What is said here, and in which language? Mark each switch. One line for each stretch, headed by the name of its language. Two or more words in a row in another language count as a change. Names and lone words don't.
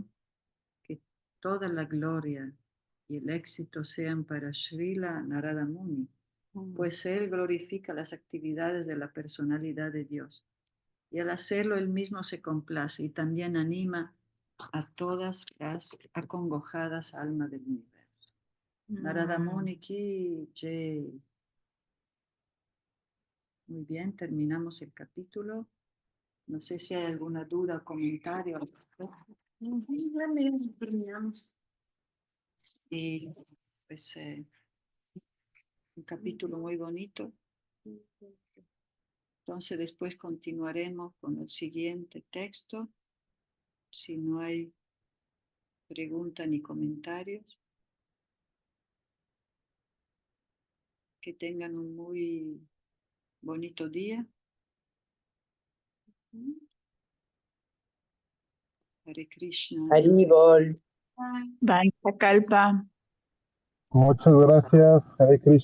Spanish: Que toda la gloria y el éxito sean para Srila Narada Muni, pues él glorifica las actividades de la personalidad de Dios. Y al hacerlo él mismo se complace y también anima a todas las acongojadas almas del universo.
Hindi: नारद मुनि की जय.
Spanish: Muy bien, terminamos el capítulo. No sé si hay alguna duda o comentario al respecto. Terminamos. Y pues un capítulo muy bonito. Entonces después continuaremos con el siguiente texto. Si no hay preguntas ni comentarios, que tengan un muy bonito día. Hare Krishna. Haribol.
Sanskrit: वाञ्छा कल्प.
Spanish: Muchas gracias, Hare Krishna.